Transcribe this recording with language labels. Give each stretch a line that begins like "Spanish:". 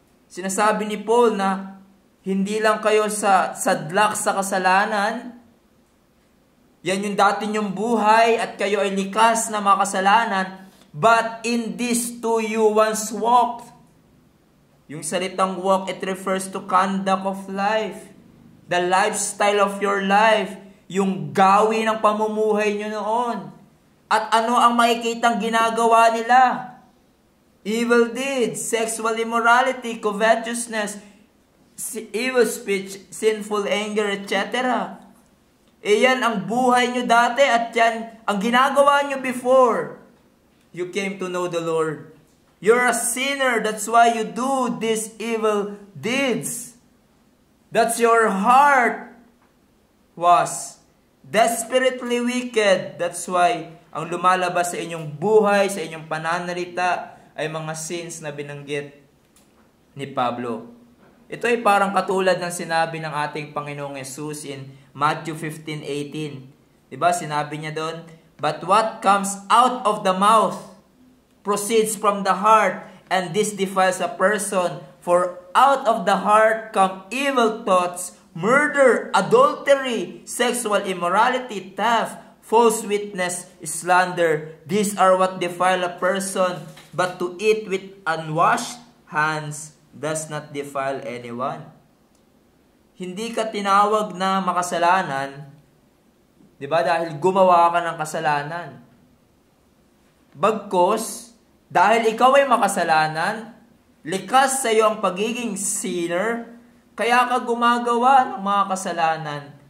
Filipino: Sinasabi ni Paul na hindi lang kayo sadlak sa kasalanan, yan yung dati nyong buhay at kayo ay likas na mga kasalanan,
English: but in this too you once walked.
Filipino: Yung salitang
English: walk, it refers to conduct of life, the lifestyle of your life,
Filipino: yung gawin ng pamumuhay nyo noon. At ano ang makikitang ginagawa nila?
English: Evil deeds, sexual immorality, covetousness, evil speech, sinful anger, etc.
Filipino: Yan ang buhay nyo dati at yan ang ginagawa nyo
English: before you came to know the Lord. You're a sinner, that's why you do these evil deeds. That's your heart was desperately wicked. That's why
Filipino: ang lumalabas sa inyong buhay, sa inyong pananalita ay mga sins na binanggit ni Pablo. Ito ay parang katulad ng sinabi ng ating Panginoong Yesus in Matthew 15:18. Diba? Sinabi niya doon,
English: but what comes out of the mouth proceeds from the heart, and this defiles a person. For out of the heart come evil thoughts, murder, adultery, sexual immorality, theft, false witness, slander. These are what defile a person, but to eat with unwashed hands does not defile anyone.
Filipino: Hindi ka tinawag na makasalanan, di ba? Dahil gumawa ka ng kasalanan. Bagkus, dahil ikaw ay makasalanan, likas sa iyo ang pagiging sinner, kaya ka gumagawa ng mga kasalanan.